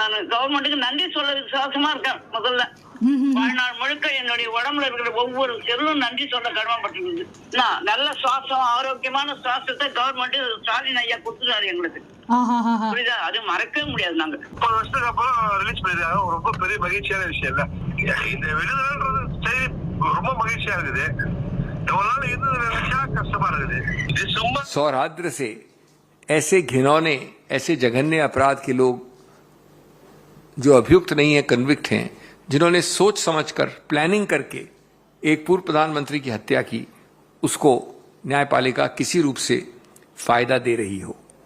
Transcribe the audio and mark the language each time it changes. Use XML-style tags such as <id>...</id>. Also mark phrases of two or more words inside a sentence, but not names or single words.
<ta>நான் கவர்மெண்ட்டுக்கு நன்றி சொல்றதுக்கு சாசமா இருக்கேன். முதல்ல வாழ்நாள் முழுக்க என்னுடைய உடம்புல இருக்கிற ஒவ்வொரு செல்லும் நன்றி சொல்ல கடமைப்பட்டிருக்கு. நல்ல சுவாசம், ஆரோக்கியமான சுவாசத்தை கவர்மெண்ட் ஸ்டாலின் ஐயா கொடுத்துட்டாரு எங்களுக்கு. புரியுதா? அது மறக்கவே முடியாது. நாங்க 30 வருஷத்துக்கு அப்புறம் ரிலீஸ் பண்ணிருக்காங்க. ரொம்ப பெரிய மகிழ்ச்சியான விஷயம் இல்ல. இந்த விடுதலைன்றது சரி ரொம்ப மகிழ்ச்சியா இருக்குது.</ta> <hi>सौराष्ट्र से ऐसे घिनौने, ऐसे जघन्य अपराध के लोग जो अभियुक्त नहीं है, कन्विक्ट हैं, जिन्होंने सोच समझकर प्लानिंग करके एक पूर्व प्रधानमंत्री की हत्या की, उसको न्यायपालिका किसी रूप से फायदा दे रही हो।</hi>